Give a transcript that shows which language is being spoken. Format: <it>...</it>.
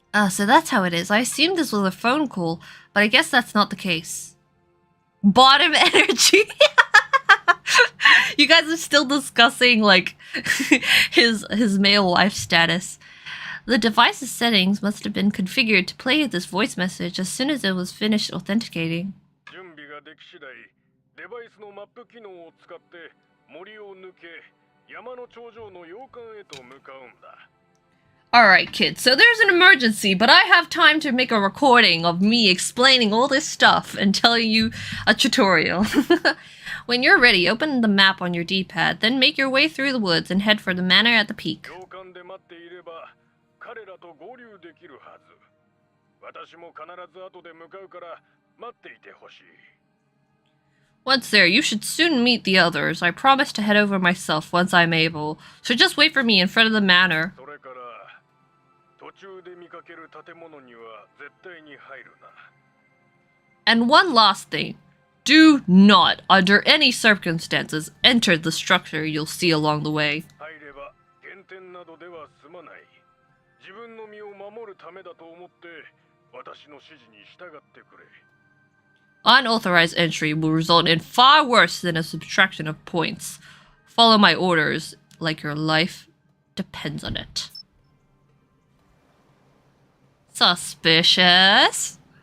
<en>So that's how it is. I assumed this was a phone call, but I guess that's not the case. Bottom energy. You guys are still discussing, like, his male wife status. The device's settings must have been configured to play this voice message as soon as it was finished authenticating.</en> <ja>準備ができ次第、デバイスのマップ機能を使って森を抜け、山の頂上の洋館へと向かうんだ。</ja> <en>Alright, kids, so there's an emergency, but I have time to make a recording of me explaining all this stuff and telling you a tutorial. When you're ready, open the map on your D-pad, then make your way through the woods and head for the manor at the peak.</en> <ja>洋館で待っていれば、彼らと合流できるはず。私も必ず後で向かうから待っていてほしい。</ja> <en>Once there, you should soon meet the others. I promise to head over myself once I'm able, so just wait for me in front of the manor.</en> <ja>それから途中で見かける建物には絶対に入るな。</ja> <en>And one last thing. Do not, under any circumstances, enter the structure you'll see along the way.</en> <ja>入れば減点などでは済まない。自分の身を守るためだと思って私の指示に従ってくれ。</ja> <en>Unauthorized entry will result in far worse than a subtraction of points. Follow my orders, like your life depends on it. Suspicious.</en>